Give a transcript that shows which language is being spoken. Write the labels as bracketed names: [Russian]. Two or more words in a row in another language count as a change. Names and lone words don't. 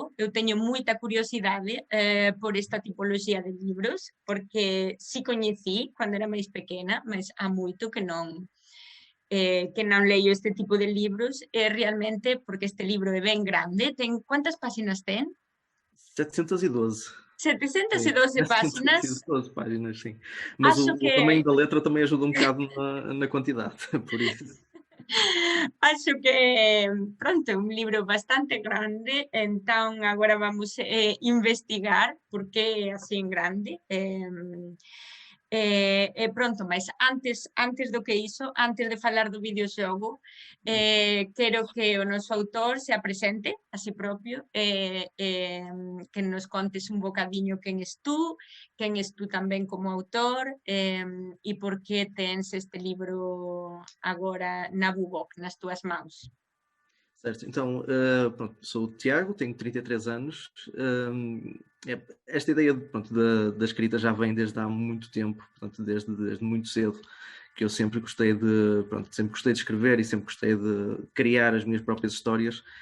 [Galician] Eu teño moita curiosidade por esta tipoloxía de libros, porque si coñecí cando era máis pequena, mas há moito que non leio este tipo de libros, realmente porque este libro é ben grande. Ten quantas páxinas ten? 712. [Portuguese] Sim, [Galician] 712 páxinas. [Portuguese] 712 páginas, sim. Mas Acho o que tamanho da letra também ajuda um bocado na quantidade, por isso. [Galician] acho que, pronto, é un libro bastante grande, entón agora vamos investigar por que é así en grande. Pronto, mas antes do que iso, antes de falar do videoxogo, quero que o noso autor se apresente a si propio, que nos contes un bocadiño quen es tú tamén como autor, e por que tens este libro agora na Bubok, nas túas mãos. [Portuguese] Certo, então, pronto, sou o Tiago, tenho 33 anos. Esta ideia pronto, da escrita já vem desde há muito tempo, portanto, desde muito cedo, que eu sempre gostei sempre gostei de escrever e sempre gostei de criar as minhas próprias histórias.